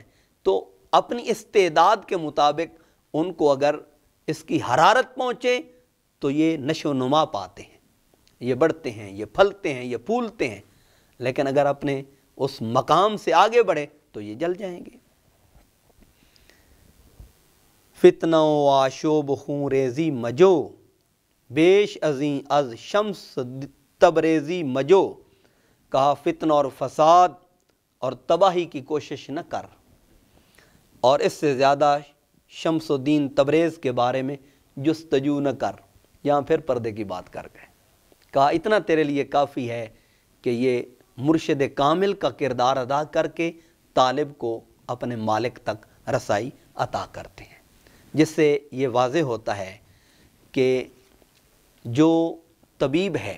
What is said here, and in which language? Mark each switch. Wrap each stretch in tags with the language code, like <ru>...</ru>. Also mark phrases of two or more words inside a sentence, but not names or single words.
<ur>تو اپنی استعداد کے مطابق ان کو اگر اس کی حرارت پہنچے تو یہ نشو و نما پاتے ہیں، یہ بڑھتے ہیں، یہ پھلتے ہیں، یہ پھولتے ہیں۔ لیکن اگر اپنے اس مقام سے آگے بڑھے تو یہ جل جائیں گے۔</ur> <fa>فتنہ و آشوب خون ریزی مجو، بیش ازیں از شمس تبریزی مجو۔</fa> <ur>کہا فتنہ اور فساد اور تباہی کی کوشش نہ کر، اور اس سے زیادہ شمس الدین تبریز کے بارے میں جستجو نہ کر۔ یہاں پھر پردے کی بات کر گئے، کہا اتنا تیرے لیے کافی ہے کہ یہ مرشد کامل کا کردار ادا کر کے طالب کو اپنے مالک تک رسائی عطا کرتے ہیں، جس سے یہ واضح ہوتا ہے کہ جو طبیب</ur>